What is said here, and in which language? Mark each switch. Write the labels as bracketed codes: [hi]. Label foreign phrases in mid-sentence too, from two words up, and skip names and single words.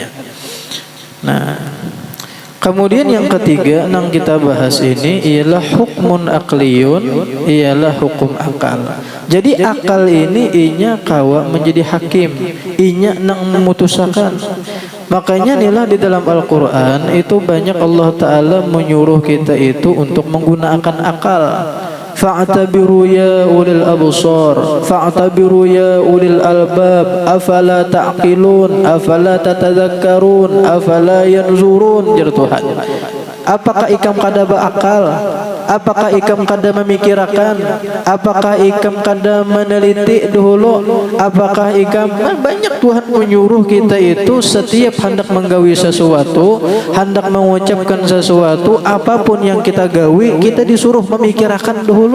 [bjn] Nah, kemudian yang ketiga nang kita bahas ini ialah [ar] حكم عقلي, [bjn] ialah hukum akal. Jadi akal ini inya kawa menjadi hakim, inya nang memutuskan. Makanya inilah di dalam Al-Quran itu banyak Allah Ta'ala menyuruh kita itu untuk menggunakan akal. [ar] فاعتبروا يا أولي الأبصار فاعتبروا يا أولي الألباب أفلا تعقلون أفلا تتذكرون أفلا ينظرون. [bjn] Jar Tuhan, apakah ikam kada berakal? Apakah ikam kada memikirkan? Apakah ikam kada meneliti dahulu? Apakah ikam banyak Tuhan menyuruh kita itu setiap hendak menggawi sesuatu, hendak mengucapkan sesuatu, apapun yang kita gawi, kita disuruh memikirkan dahulu.